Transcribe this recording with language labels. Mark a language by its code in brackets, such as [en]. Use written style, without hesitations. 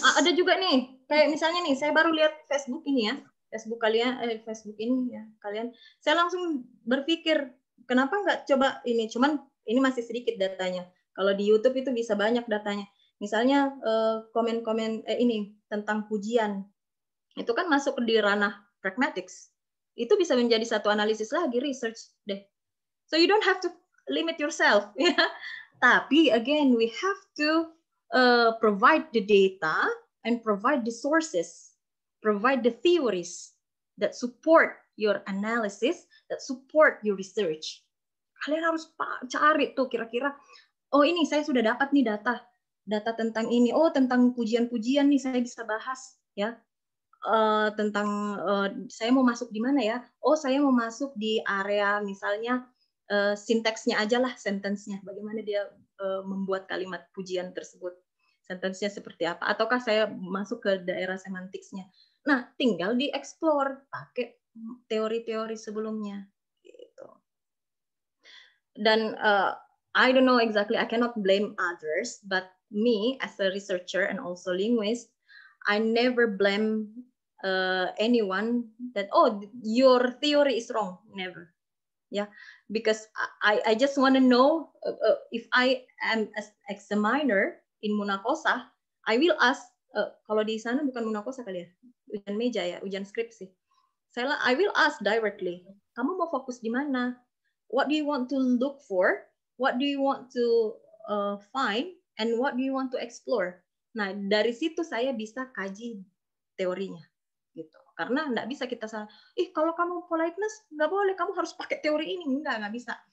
[id] ada juga nih, kayak misalnya nih, saya baru lihat Facebook ini ya, Facebook kalian, Facebook ini ya kalian, saya langsung berpikir kenapa nggak coba ini, cuman ini masih sedikit datanya. Kalau di YouTube itu bisa banyak datanya. Misalnya komen-komen ini tentang pujian, itu kan masuk di ranah pragmatics. Itu bisa menjadi satu analisis lagi, research deh. [en] So you don't have to limit yourself, ya. [id] Tapi [en] again, we have to provide the data and provide the sources, provide the theories that support your analysis, that support your research. [id] Kalian harus cari tuh kira-kira, oh ini saya sudah dapat nih data tentang ini, oh tentang pujian-pujian nih saya bisa bahas ya. Tentang saya mau masuk di mana ya? Oh, saya mau masuk di area misalnya sinteksnya aja lah, sentence-nya. Bagaimana dia membuat kalimat pujian tersebut. Sentence-nya seperti apa? Ataukah saya masuk ke daerah semantiksnya? Nah, tinggal di-explore pakai teori-teori sebelumnya. Gitu. [en] Dan I don't know exactly, I cannot blame others, but me as a researcher and also linguist, I never blame anyone that, oh, your theory is wrong. Never. Yeah, because I just want to know if I am as examiner in Munakosa, I will ask, [id] kalau di sana bukan Munakosa kali ya, ujian meja ya, ujian skripsi. [en] I will ask directly, [id] kamu mau fokus di mana? [en] What do you want to look for? What do you want to find? And what do you want to explore? [id] Nah, dari situ saya bisa kaji teorinya. Gitu. Karena nggak bisa kita salah, kalau kamu politeness nggak boleh, kamu harus pakai teori ini, nggak bisa.